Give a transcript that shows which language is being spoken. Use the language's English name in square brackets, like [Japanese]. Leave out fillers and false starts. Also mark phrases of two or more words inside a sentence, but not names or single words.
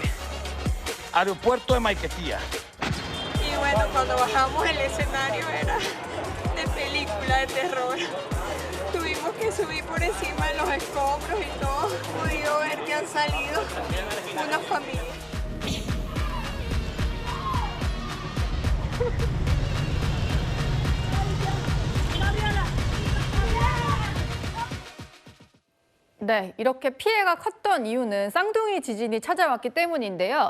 [Spanish] Aeropuerto de Maiquetía. Y bueno, cuando bajamos el escenario era de película de terror. Tuvimos que subir por encima de los escombros y todo. Pude ver que han salido una familia. [Korean] 네, 이렇게 피해가 컸던 이유는 쌍둥이 지진이 찾아왔기 때문인데요.